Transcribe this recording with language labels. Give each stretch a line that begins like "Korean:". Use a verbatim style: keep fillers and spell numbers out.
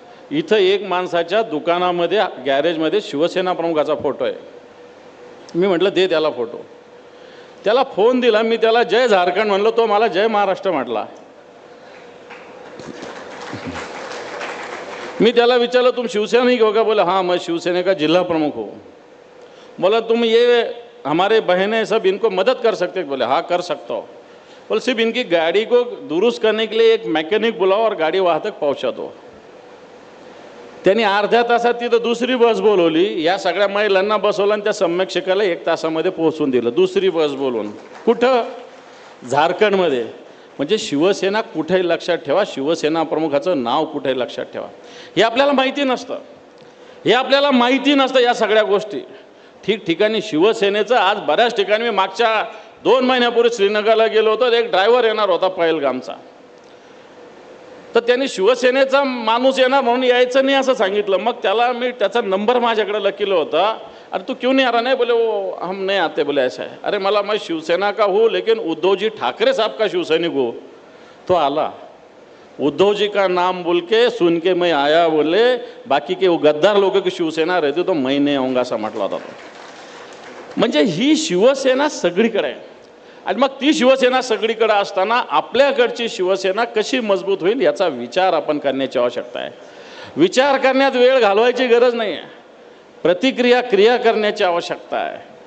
Marathi: इथं एक माणसाच्या दुकानामध्ये गॅरेजमध्ये शिवसेना प्रमुखाचा फोटो आहे. मी म्हटलं दे त्याला फोटो. त्याला फोन दिला, मी त्याला जय झारखंड म्हणलो, तो मला जय महाराष्ट्र म्हटला. मी त्याला विचारलं
Hindi: तुम शिवसैनिक हो
Marathi: का?
Hindi: बोला हाँ मैं शिवसेना का जिला प्रमुख हो. बोला तुम ये हमारे बहनें सब इनको मदद कर सकते हो? बोले हाँ कर सकता हो. बोले सिर्फ इनकी गाड़ी को दुरुस्त करने के लिए एक मैकेनिक बुलाओ और गाड़ी वहाँ तक पहुँचा दो.
Marathi: त्यांनी अर्ध्या तासात तिथं दुसरी बस बोलवली, या सगळ्या महिलांना बसवलं आणि त्या सम्यक शिखरला एक तासामध्ये पोहोचून दिलं, दुसरी बस बोलवून. कुठं? झारखंडमध्ये. म्हणजे शिवसेना कुठेही लक्षात ठेवा, शिवसेना प्रमुखाचं नाव कुठेही लक्षात ठेवा. हे आपल्याला माहिती नसतं, हे आपल्याला माहिती नसतं या सगळ्या गोष्टी. ठिकठिकाणी शिवसेनेचं आज बऱ्याच ठिकाणी, मी मागच्या दोन महिन्यापूर्वी श्रीनगरला गेलो होतो, एक ड्रायव्हर येणार होता पहलगामचा, तर त्यांनी शिवसेनेचा माणूस येणार म्हणून यायचं नाही असं सांगितलं. मग त्याला मी त्याचा नंबर माझ्याकडे लकीला होता.
Hindi: अरे तू क्यों नहीं आ रहा? नाही बोले वो हम नहीं आते. बोले ऐसा है?
Marathi: अरे मला
Hindi: मैं शिवसेना का हूँ लेकिन उद्धव जी ठाकरे साहब का शिवसैनिक हूँ.
Marathi: तो आला,
Hindi: उद्धव जी का नाम बोल के सुन के मैं आया. बोले बाकी के वो गद्दार लोगों की शिवसेना रहती तो मैं नहीं आऊंगा
Marathi: असं म्हटलं होता तो. म्हणजे ही शिवसेना सगळीकडे आहे. आणि मग ती शिवसेना सगळीकडे असताना आपल्याकडची शिवसेना कशी मजबूत होईल याचा विचार आपण करण्याची आवश्यकता आहे. विचार करण्यात वेळ घालवायची गरज नाही आहे, प्रतिक्रिया क्रिया करण्याची आवश्यकता आहे.